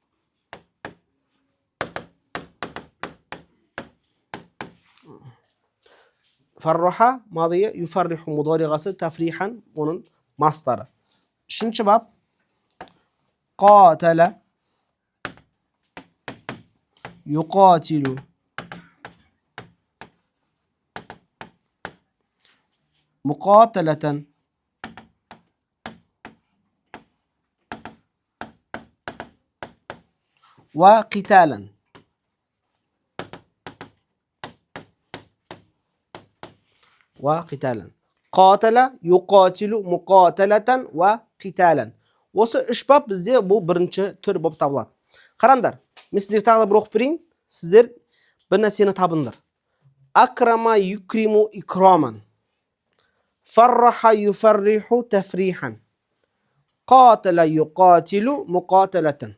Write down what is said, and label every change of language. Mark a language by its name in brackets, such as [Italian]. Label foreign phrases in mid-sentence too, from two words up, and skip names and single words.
[Arabic] فرّح ماضيه, يفرّح مضارعه, [Kazakh] тафрихан оның мастары. Үшінші бап [Arabic] قاتل يقاتل مقاتلة وقتالا. وقتالا. قاتل يقاتل مقاتلة وقتالا. [Kazakh] Осы 3 бап бізде бұл бірінші түр болып табылады. Қараңдар, мен сіздерге тағы да бір оқып берейін. Сіздер бір нәрсені табыңдар. [Arabic] أكرم يكرم إكرامًا. فرّح يفرّح تفريحًا. قاتل يقاتل مقاتلةً.